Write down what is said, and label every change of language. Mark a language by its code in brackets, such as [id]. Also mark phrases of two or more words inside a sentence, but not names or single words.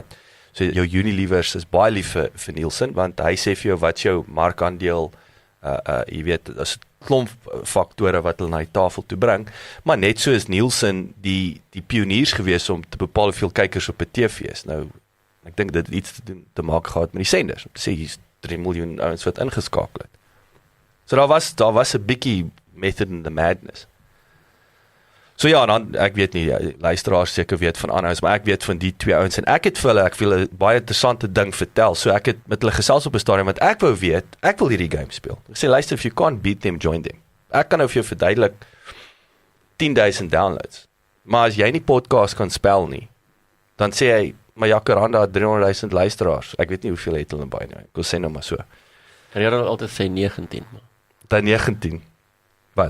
[af] So jou Unilevers is baie lief vir Nielsen, want hy sê vir jou wat jou markandeel, jy weet, as 'n klomp faktore wat hulle na die tafel toe bring, maar net so is Nielsen die pioniers gewees om te bepaal hoeveel kykers op 'n TV is. Nou, ek dink dit het iets te maak gehad met die senders, om te sê hier's 3 miljoen ouens wat ingeskakel het. So daar was 'n bietjie [en] method in the madness. [af] So ja, dan, ek weet nie, luisteraars seker weet van aanhouds, maar ek weet van die 2 ouens, en ek het vir hulle, ek wil 'n baie interessante ding vertel, so ek het met hulle gesels op 'n stadium, want ek wou weet, ek wil hierdie game speel. Ek sê, luister, [en] if you can't beat them, join them. [af] Ek kan nou vir jou verduidelik 10,000 downloads, maar as jy nie podcast kan spel nie, dan sê hy, maar Jacaranda het 300,000 luisteraars, ek weet nie hoeveel het hulle by nou, ek wil sê nou maar so. En jy het altyd sê 19, man. Dan 19. Wat?